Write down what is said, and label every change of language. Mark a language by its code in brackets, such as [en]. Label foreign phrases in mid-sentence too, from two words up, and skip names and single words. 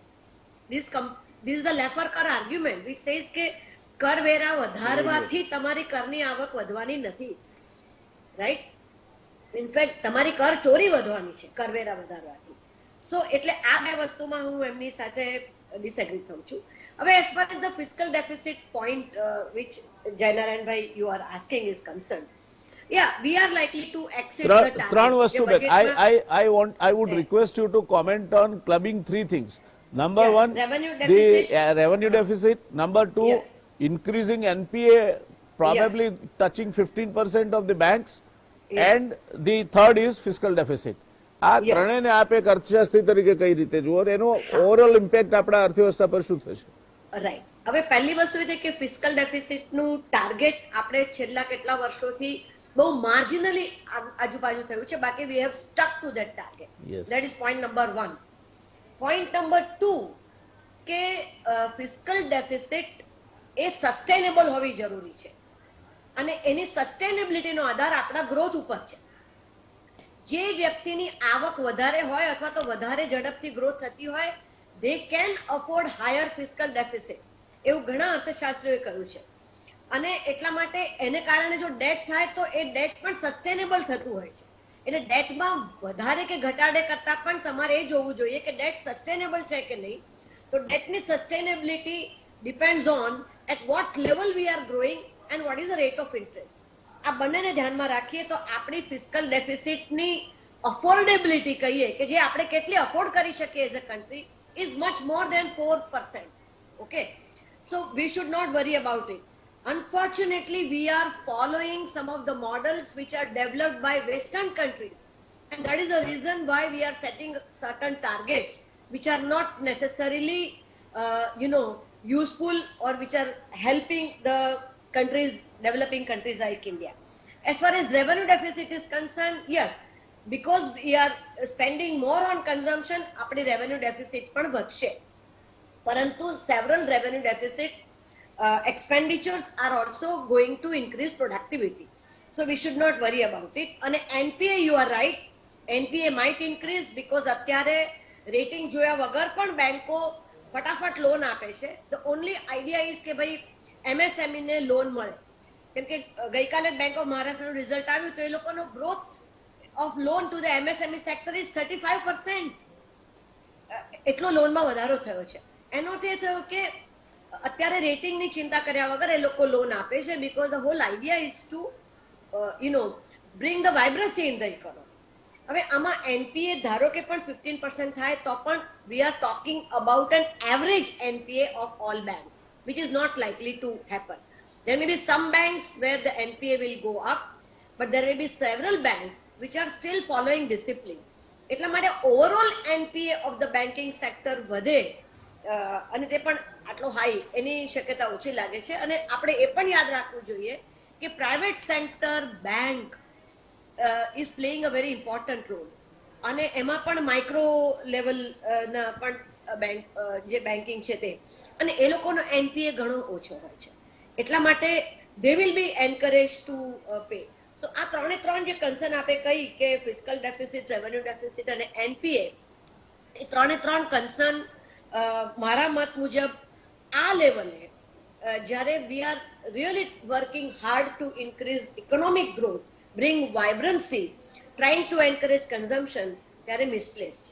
[en] this is the Laffer [gu] કર [en] argument which says [gu] કે કરવેરા વધારવાથી તમારી કરની આવક વધવાની નથી, રાઈટ? ઇનફેક્ટ તમારી કર ચોરી વધવાની છે કરવેરા વધારવાથી. સો એટલે આ બે વસ્તુમાં હું એમની સાથે ડિસએગ્રી થઉં છું. [en] હવે as far as the fiscal deficit point which Jaynarayanbhai you are asking is concern, yeah, we are likely to exceed the target. [gu] ત્રણ વસ્તુ બેન, [en] I would request you to comment on clubbing 3 things. Number Yes, 1, revenue the deficit. revenue deficit. Number 2, Yes. increasing NPA, probably Yes. touching 15% of the banks. and the third is fiscal deficit. આ Yes. [gu] ત્રણેયને આપ એક અર્થશાસ્ત્રી તરીકે કઈ રીતે જુઓ અને એનો ઓવરઓલ ઇમ્પેક્ટ આપણા અર્થવ્યવસ્થા પર શું થશે? રાઈટ. હવે પહેલી વસ્તુ એ છે કે ફિસ્કલ ડેફિસિટનું ટાર્ગેટ આપણે છેલ્લા કેટલા વર્ષોથી બહુ માર્જિનલી આજુબાજુ થયું છે, બાકી [en] we have stuck to that target. Yes. that is point number 1. [gu] પોઈન્ટ નંબર 2 કે [en] fiscal deficit [gu] એ સસ્ટેનેબલ હોવી જરૂરી છે અને એની સસ્ટેનેબિલિટીનો આધાર આપણા ગ્રોથ ઉપર છે. જે વ્યક્તિની આવક વધારે હોય અથવા તો વધારે ઝડપથી ગ્રોથ થતી હોય, [en] they can afford higher fiscal deficit. [gu] એવું ઘણા અર્થશાસ્ત્રીઓએ કહ્યું છે. અને એટલા માટે એને કારણે જો ડેટ થાય તો એ ડેટ પણ સસ્ટેનેબલ થતું હોય છે. એટલે ડેટમાં વધારે કે ઘટાડે કરતા પણ તમારે એ જોવું જોઈએ કે ડેટ સસ્ટેનેબલ છે કે નહીં. [en] તો debtની sustainability depends on at what level we are growing and what is the rate of interest. [gu] આ બંનેને ધ્યાનમાં રાખીએ તો આપણી ફિસ્કલ ડેફિસિટની અફોર્ડેબિલિટી કહીએ કે જે આપણે કેટલી અફોર્ડ કરી શકીએ [en] as a country is much more than 4%. Okay, so we should not worry about it. Unfortunately, we are following some of the models which are developed by Western countries, and that is the reason why we are setting certain targets which are not necessarily, useful or which are helping the countries, developing countries like India. As far as revenue deficit is concerned, yes, because we are spending more on consumption, [gu] આપણી revenue deficit પણ વધશે. [en] પરંતુ several revenue deficit expenditures are also going to increase productivity. So we should not worry about it. [gu] અને NPA, [en] you are right, NPA might increase because [gu] અત્યારે rating જોયા વગર પણ બેંકો ફટાફટ લોન આપે છે. [en] The only idea is [gu] કે ભાઈ MSME ને લોન મળે. કેમ કે ગઈકાલે બેંક ઓફ મહારાષ્ટ્રનું રિઝલ્ટ આવ્યું તો એ લોકોનો ગ્રોથ [en] of loan to the MSME sector is 35%. [gu] એટલો લોનમાં વધારો થયો છે. એનો અર્થ એ થયો કે અત્યારે રેટિંગની ચિંતા કર્યા વગર એ લોકો લોન આપે છે [en] because the whole idea is to bring the vibrancy in the economy. [gu] હવે આમાં NPA ધારો કે પણ 15% થાય તો પણ [en] we are talking about an average NPA of all banks, which is not likely to happen. There may be some banks where the NPA will go up, but there will be several banks which are still following discipline. [gu] એટલા માટે ઓવરઓલ NPA [en] of the banking sector [gu] વધે અને તે પણ આટલો હાઈ એની શક્યતા ઓછી લાગે છે. અને આપણે એ પણ યાદ રાખવું જોઈએ કે પ્રાઇવેટ સેક્ટર બેંક [en] is playing a very important role. [gu] અને એમાં પણ માઇક્રો લેવલ ના પણ બેંક જે બેન્કિંગ છે તે અને એ લોકોનો NPA ઘણો ઓછો હોય છે. એટલા માટે [en] they will be encouraged to pay. [gu] So આ ત્રણે ત્રણ જે કન્સર્ન આપે કહી કે [en] fiscal deficit, revenue deficit [gu] અને NPA, એ ત્રણે ત્રણ કન્સર્ન મારા મત મુજબ આ લેવલે જ્યારે [en] we are really working hard to increase economic growth, bring vibrancy, trying to encourage consumption, [gu] ત્યારે મિસપ્લેસ છે.